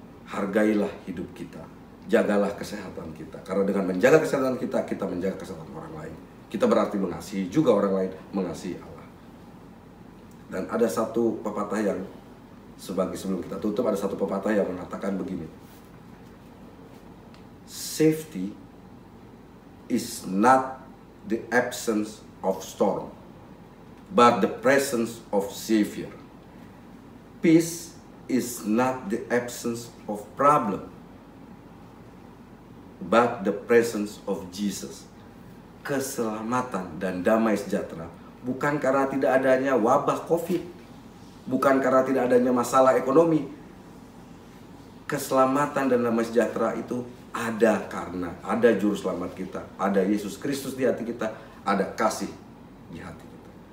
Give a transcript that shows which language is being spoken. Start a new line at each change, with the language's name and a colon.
Indonesian: Hargailah hidup kita. Jagalah kesehatan kita. Karena dengan menjaga kesehatan kita, kita menjaga kesehatan orang lain. Kita berarti mengasihi juga orang lain, mengasihi Allah. Dan ada satu pepatah yang sebelum kita tutup, ada satu pepatah yang mengatakan begini.
English: Safety is not the absence of storm, but the presence of Savior. Peace is not the absence of problem, but the presence of Jesus.
Indonesian: Keselamatan dan damai sejahtera bukan karena tidak adanya wabah COVID, bukan karena tidak adanya masalah ekonomi. Keselamatan dan damai sejahtera itu ada karena ada juru selamat kita, ada Yesus Kristus di hati kita, ada kasih di hati kita.